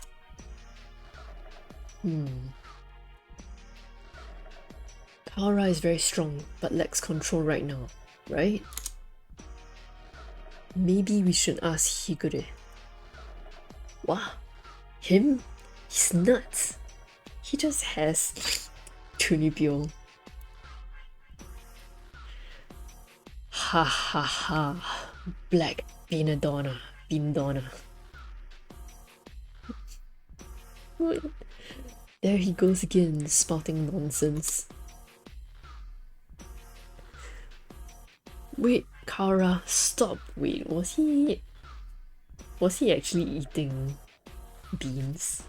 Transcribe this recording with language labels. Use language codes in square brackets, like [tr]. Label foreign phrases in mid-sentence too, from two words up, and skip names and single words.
[en] Kara is very strong, but lacks control right now, right? Maybe we should ask Higure. Wow, him? He's nuts. He just has Tunibyo. Ha ha ha. Black Beanadonna. Beandonna. There he goes again, spouting nonsense. Wait, Kara, stop. Wait, was he actually eating beans?